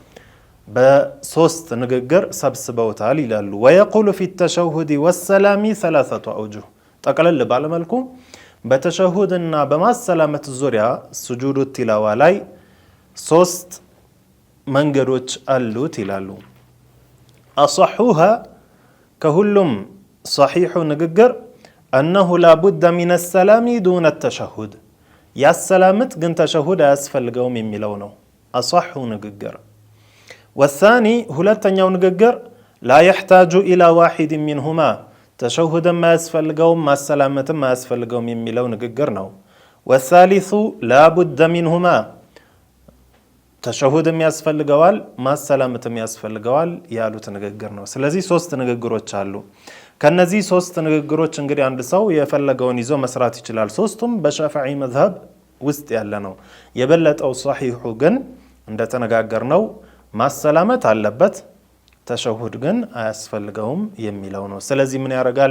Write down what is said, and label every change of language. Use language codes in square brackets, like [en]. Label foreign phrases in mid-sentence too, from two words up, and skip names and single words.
[am] በሶስት ንግግር ሰብስበውታል ይላሉ። [ar] والقول في التشهد والسلام ثلاثة أوجه [am] ጠቅለል ባለመልኩ በተሸሁድና በማሰላመት ዙሪያ ሱጁዱ ቲላዋ ላይ ሶስት መንገዶች አሉት ይላሉ። አصحوها ከሁሉም ሰሒሑ ንግግር [ar] أنه لا بد من السلام دون التشهد [am] ያሰላምት ግን ተሸሁድ አያስፈልገውም የሚለው ነው አصحو ንግግር። والثاني ሁለተኛው ንግግር [ar] لا يحتاج إلى واحد منهما [am] ተሸሁድም አያስፈልገውም ማሰላመትም አያስፈልገውም የሚለው ንግግር ነው። [ar] والثالث لا بد منهما [am] ተሸሁድም ያስፈልገዋል ማሰላመትም ያስፈልገዋል ያሉት ንግግር ነው። ስለዚህ ሶስት ንግግሮች አሉ። ከነዚህ ሶስት ንግግሮች እንግዲህ አንድ ሰው የፈለገውን ይዞ መስራት ይችላል። ሶስቱም በሻፊዒ መዝሀብ ውስጥ ያለ ነው። የበለጠው ሰሒሑ ግን እንደተነጋገርነው ማሰላመት አለበት፣ ተሸሁድ ግን አያስፈልገውም የሚለው ነው። ስለዚህ ምን ያደርጋል?